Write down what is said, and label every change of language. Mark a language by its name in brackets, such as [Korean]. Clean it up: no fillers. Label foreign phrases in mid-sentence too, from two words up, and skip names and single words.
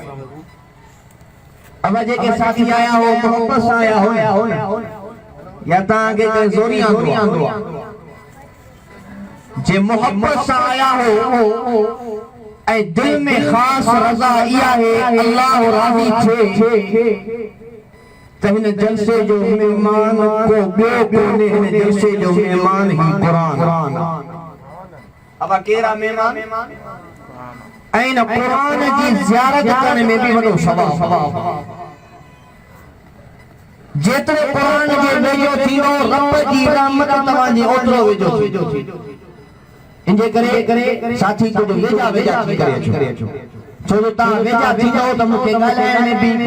[Sindhi] अब जेके साथी आया हो मोहब्बत सां आया हो या तव्हांखे कंहिं ज़ोरी आंदो जे मोहब्बत सां आया हो ऐं दिल में ख़ास रज़ा इहा है अल्लाह राज़ी थिए त हिन जलसे जो मेहमान को ॿियो कोन्हे। हिन जलसे जो मेहमान ही कुरान। अब केरा मेहमान ऐं न क़ुरान जी ज़ियारत करने में भी वॾो सवाब जेतिरो क़ुरान जे वेझो थींदो रब जी रहमत तव्हांजे ओतिरो वेझो थींदो इनजे करे साथी कुछ वेझा वेझा थी करे अचो छो जो तव्हां वेझा थींदो त मूंखे ॻाल्हाइण में बि